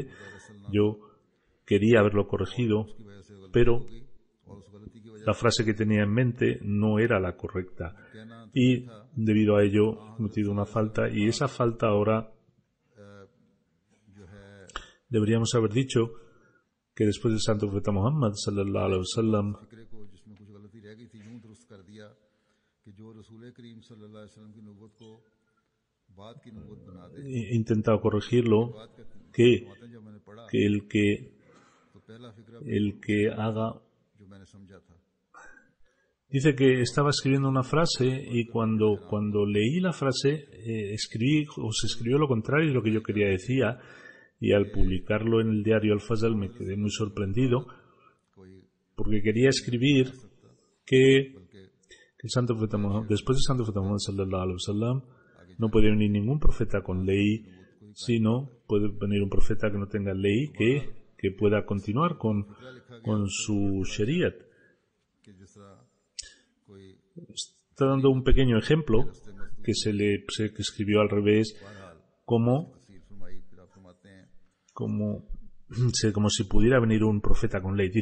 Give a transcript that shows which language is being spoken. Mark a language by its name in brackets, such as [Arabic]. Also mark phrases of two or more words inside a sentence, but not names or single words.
[Spanish] Yo quería haberlo corregido, pero la frase que tenía en mente no era la correcta, y debido a ello he metido una falta, y esa falta ahora deberíamos haber dicho que después del Santo Profeta Muhammad [Arabic] صلى الله عليه وسلم [Spanish] he intentado corregirlo, que el que haga. Dice que estaba escribiendo una frase, y cuando leí la frase se escribió lo contrario de lo que yo quería decir, y al publicarlo en el diario Al-Fazl me quedé muy sorprendido, porque quería escribir que el Santo Profeta Muhammad, después del Santo Profeta Muhammad [Arabic] صلى الله عليه وسلم, [Spanish] no puede venir ningún profeta con ley, sino puede venir un profeta que no tenga ley, que pueda continuar con su Shariat. Está dando un pequeño ejemplo que que escribió al revés, como si pudiera venir un profeta con ley.